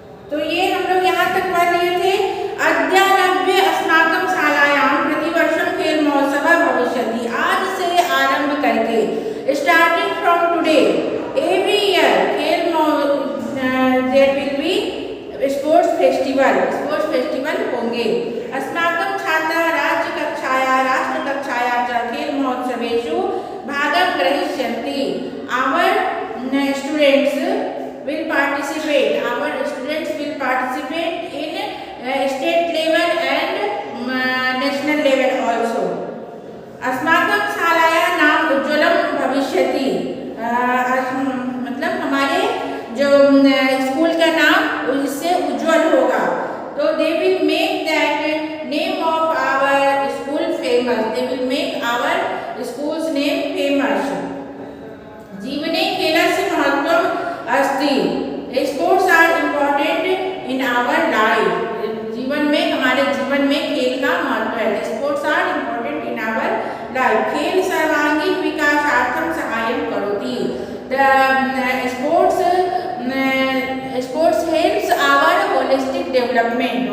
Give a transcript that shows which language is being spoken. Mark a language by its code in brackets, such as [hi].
[hi] तो ये हम लोग यहाँ तक पढ़ लिए थे। [sa] अद्यारभ्य अस्माकं शालायां प्रतिवर्षं खेल महोत्सव भविष्यति। [hi] आज से आरंभ करके [en] starting from today every year खेल there will be sports festival [hi] होंगे। [sa] अस्माकं छात्राः राज्यकक्षायां राष्ट्रकक्षायां च खेल महोत्सवेषु भागं ग्रहीष्यन्ति। [en] Our students will participate in state level and national level also. [sa] अस्माकं शालायां नाम उज्ज्वलं भविष्यति। [hi] मतलब हमारे जो स्कूल का नाम इससे उज्ज्वल होगा। [en] तो they will make that name of our school famous. They will make our school's name famous. [sa] जीवने खेलस्य महत्त्वम् अस्ति। [en] Sports are important in our life. [hi] हमारे जीवन में खेल का महत्व है। [en] Sports are important in our life. [sa] खेल सर्वांगीण विकासार्थं सहायं करोति। [en] Sports helps our holistic development.